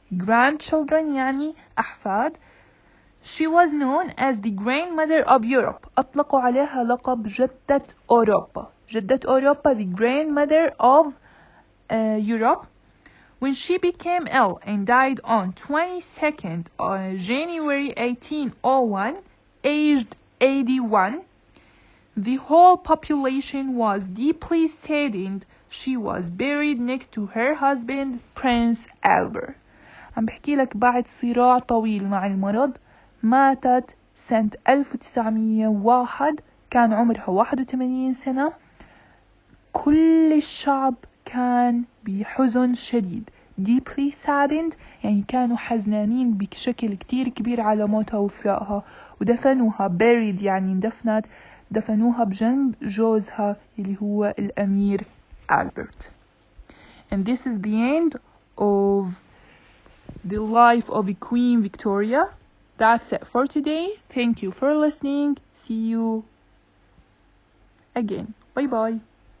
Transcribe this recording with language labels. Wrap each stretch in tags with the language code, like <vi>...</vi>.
<ar>grandchildren يعني أحفاد.</ar> <en>She was known as the grandmother of Europe.</en> <ar>أطلقوا عليها لقب جدة أوروبا. جدة أوروبا</ar> <en>the grandmother of Europe. When she became ill and died on 22nd January 1801, aged 81, the whole population was deeply saddened. She was buried next to her husband Prince Albert.</en> <ar>عم بحكي لك بعد صراع طويل مع المرض ماتت سنة 1901، كان عمرها 81 سنة. كل الشعب كان بحزن شديد.</ar> <en>deeply saddened</en> <ar>يعني كانوا حزنانين بشكل كتير كبير على موتها وفراقها، ودفنوها buried يعني اندفنت، دفنوها بجنب جوزها اللي هو الأمير ألبرت.</ar> <en>And this is the end of the life of Queen Victoria. That's it for today. Thank you for listening. See you again. Bye bye.</en>